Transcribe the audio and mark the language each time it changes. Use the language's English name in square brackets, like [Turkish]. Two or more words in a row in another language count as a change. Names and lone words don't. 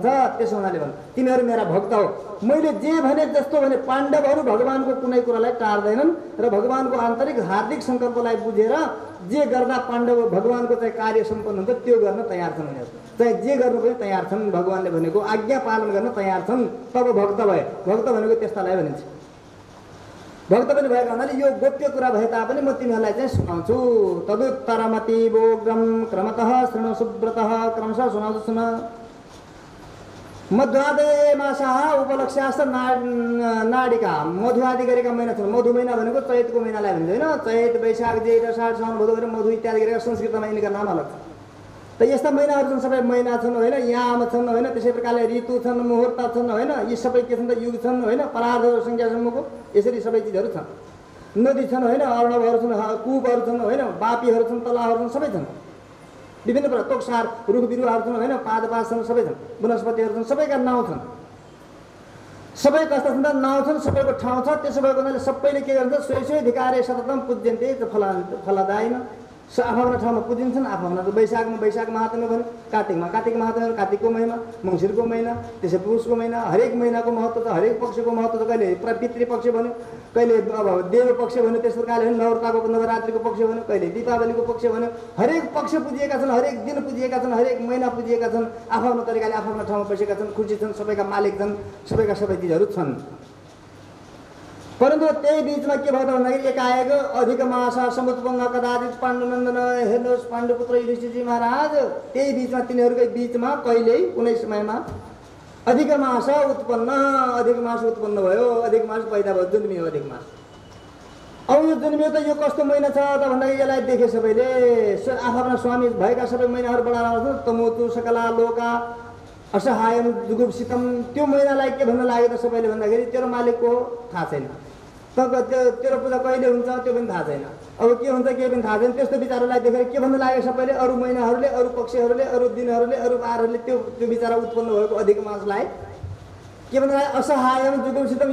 [Nepali] त्यसो हुनाले भन्छ तिमीहरू मेरा भक्त हो। मैले जे भने जस्तो भने पाण्डवहरू भगवानको कुनै कुरालाई टार्दैनन् र भगवानको आन्तरिक हार्दिक सङ्कल्पलाई बुझेर जे गर्दा पाण्डव भगवानको चाहिँ कार्य सम्पन्न हुन्छ त्यो गर्न तयार छन्। उनीहरू चाहिँ जे गर्नु पनि तयार छन्, भगवानले भनेको आज्ञा पालन गर्न तयार छन्, तब भक्त भए। भक्त भनेको त्यस्तालाई भनिन्छ। भक्त पनि भएका हुनाले यो गोप्य कुरा भए तापनि म तिमीहरूलाई चाहिँ सुनाउँछु। [Sanskrit] तदुत्तरमति बोग्रम क्रमतः शृणु सुब्रतः, [Nepali] क्रमशः सुनाउँछु सुन। [Sanskrit] मध्वादे मासाः उपलक्ष्यास्त नाडिका, [Nepali] मधु आदि गरेका महिना छन्। मधु महिना भनेको चैतको महिनालाई भन्छ, होइन? चैत, वैशाख, जेठ, अषाढ, साउन, भदौ गरेर मधु इत्यादि गरेका संस्कृतमा यिनका नाम अलग छ। त यस्ता महिनाहरू छन्, सबै महिना छन्, होइन? याम छन्, होइन? त्यसै प्रकारले ऋतु छन्, मुहुर्त छन्, होइन? यी सबै के छन् त? युग छन्, होइन? परार्धहरू सङ्ख्यासम्मको यसरी सबै चिजहरू छन्। नदी छन्, होइन? अर्णवहरू छन्, कुपहरू छन्, होइन? बापीहरू छन्, तलाहहरू छन्, सबै छन्। विभिन्न प्रकार तोक्सार रुख बिरुवाहरू छन्, होइन? पादपात छन्, सबै छन्। वनस्पतिहरू छन्, सबैका नाउँ छन्। सबै कस्ता छन् त नआउँछन्, सबैको ठाउँ छ। त्यसो भएको हुनाले सबैले के गर्छ, [Sanskrit] सोही सोही धिकारे सततम पूज्यन्ते फलदायिन। [Nepali] आफ्नो ठाउँमा पुजिन्छन्, आफ्नो वैशाखमा वैशाख महात्म्य भन्यो, कार्तिकमा कार्तिक महात्म्य, कार्तिकको महिना, मङ्सिरको महिना, त्यसै पुषको महिना, हरेक महिनाको महत्त्व छ, हरेक पक्षको महत्त्व छ। कहिले पितृपक्ष भन्यो, कहिले अब देव पक्ष भन्यो, त्यस प्रकारले नवरताको नवरात्रिको पक्ष भन्यो, कहिले दीपावलीको पक्ष भन्यो। हरेक पक्ष पुजिएका छन्, हरेक दिन पुजिएका छन्, हरेक महिना पुजिएका छन्। आफ्नो तरिकाले आफ्नो ठाउँमा बसेका छन्, खुसी छन्, सबैका मालिक छन्, सबैका सबै चिजहरू छन्। परन्तु त्यही बिचमा के भयो त भन्दाखेरि एकाएक [Sanskrit] अधिक मासा समुत्पन्न कदाचित पाण्डुनन्दन, [Nepali] हेर्नुहोस् पाण्डुपुत्र युधिष्ठिरजी महाराज, त्यही बिचमा तिनीहरूकै बिचमा कहिल्यै कुनै समयमा अधिक मास उत्पन्न भयो, अधिक मास पैदा भयो, जन्मियो अधिक मास। अब यो जन्मियो त यो कस्तो महिना छ त भन्दाखेरि यसलाई देखे सबैले, आफ्ना स्वामी भएका सबै महिनाहरू बढाएर [Sanskrit] तमोतु सकला लोका असहायम जुगुप्सितम। [Nepali] त्यो महिनालाई के भन्न लाग्यो त सबैले भन्दाखेरि तेरो मालिकको थाहा छैन, तेरो पूजा कहिले हुन्छ त्यो पनि थाहा छैन, अब के हुन्छ के पनि थाहा छैन। त्यस्तो विचारलाई देखेर के भन्न लाग्यो सबैले, अरू महिनाहरूले, अरू पक्षहरूले, अरू दिनहरूले, अरू बारहरूले त्यो विचार उत्पन्न भएको अधिक मासलाई के भन्न लाग्यो, [Sanskrit] असहायम जुगुप्सितम।